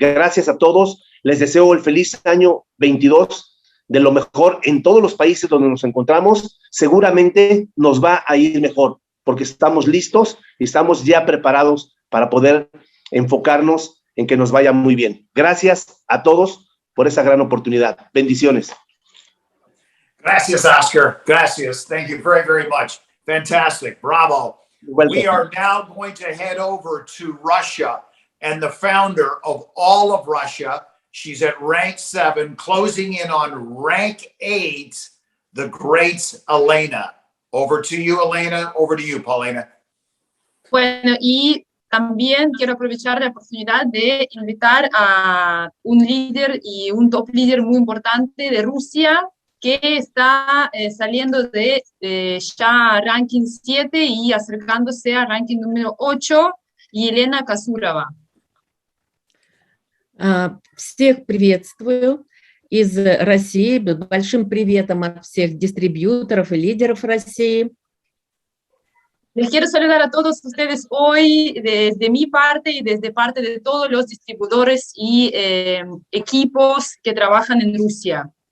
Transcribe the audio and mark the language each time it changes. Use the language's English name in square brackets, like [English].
[Spanish] Gracias a todos, les deseo el feliz año 22, de lo mejor en todos los países donde nos encontramos. Seguramente nos va a ir mejor, porque estamos listos y estamos ya preparados para poder enfocarnos en que nos vaya muy bien. Gracias a todos por esa gran oportunidad. Bendiciones. Gracias, Oscar. Gracias. [English] Thank you very, very much. Fantastic. Bravo. We are now going to head over to Russia, and the founder of all of Russia, she's at rank 7, closing in on rank 8, the great Elena. Over to you, Elena. Over to you, Paulina. [Spanish] Bueno, y también quiero aprovechar la oportunidad de invitar a un líder y un top líder muy importante de Rusia, que está saliendo de ya ranking 7 y acercándose a ranking número 8, Елена Касурова. [Russian] Всех приветствую из России, большим приветом от всех дистрибьюторов и лидеров России. [Spanish] Les quiero saludar a todos ustedes hoy desde mi parte y desde parte de todos los distribuidores y equipos que trabajan en Rusia.